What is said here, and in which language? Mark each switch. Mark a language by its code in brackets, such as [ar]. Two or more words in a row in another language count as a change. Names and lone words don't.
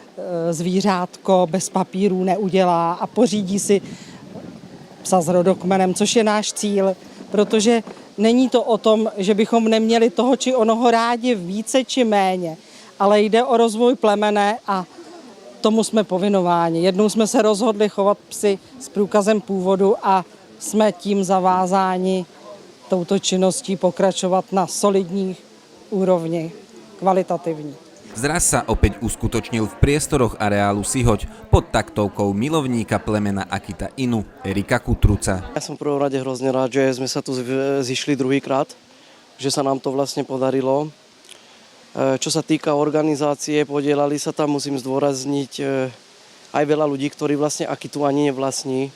[cs] zvířátko bez papírů, neudělá a pořídí si psa s rodokmenem, což je náš cíl, protože není to o tom, že bychom neměli toho či onoho rádi více či méně, ale jde o rozvoj plemene a tomu jsme povinováni. Jednou jsme se rozhodli chovat psy s průkazem původu a jsme tím zavázáni touto činností pokračovat na solidní úrovni, kvalitativní. [sk] Zraz sa opäť uskutočnil v priestoroch areálu Sihoť pod taktovkou milovníka plemena Akita Inu, Erika Kutruca. Ja som v prvom rade hrozne rád, že sme sa tu zišli druhýkrát, že sa nám to vlastne podarilo. Čo sa týka organizácie, podielali sa tam, musím zdôrazniť, aj veľa ľudí, ktorí vlastne Akitu ani nevlastní.